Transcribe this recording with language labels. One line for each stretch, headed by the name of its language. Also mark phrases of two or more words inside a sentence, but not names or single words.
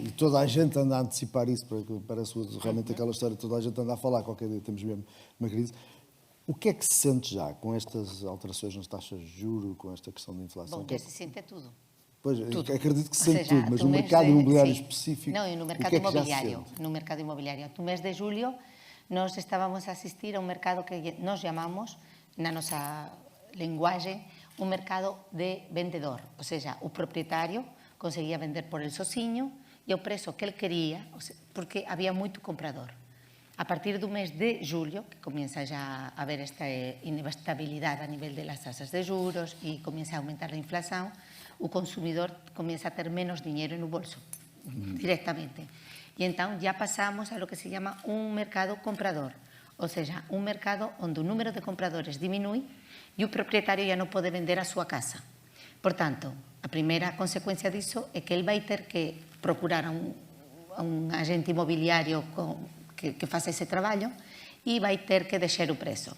Portuguese: e toda a gente anda a antecipar isso, porque parece realmente aquela história, toda a gente anda a falar, qualquer dia temos mesmo uma crise. O que é que se sente já com estas alterações nas taxas de juros, com esta questão da inflação? Bom, que se sente tudo. Pois, Tudo. acredito que se Ou sente seja, tudo, mas tu no mês mercado de- imobiliário sim. específico, Não, e no o mercado que é que já se imobiliario. sente? No mercado imobiliario.
Galician: No mes de julio, nós estábamos a asistir a un mercado que nós chamamos, na nosa linguaxe, un mercado de vendedor.
Portuguese: Ou seja,
Galician: o propietario conseguía vender por el sociño e o prezo que el quería, porque había moito comprador. A partir do mes de julio, que
Spanish: comienza ya a haber
Galician: esta inestabilidade a nivel
Spanish: de las tasas
Galician: de juros e
Spanish: comienza a aumentar
Galician: a inflación, o consumidor comienza a ter menos dinheiro no bolso, directamente. E entón
Spanish: ya pasamos a lo que se llama
Galician: un mercado comprador,
Portuguese: ou seja,
Galician: un mercado onde o número de compradores diminui e o propietario ya non pode vender a súa casa. Por tanto, a primeira consecuencia disso é que ele vai ter que procurar a un agente inmobiliario que faça ese traballo e vai ter que deixar o prezo.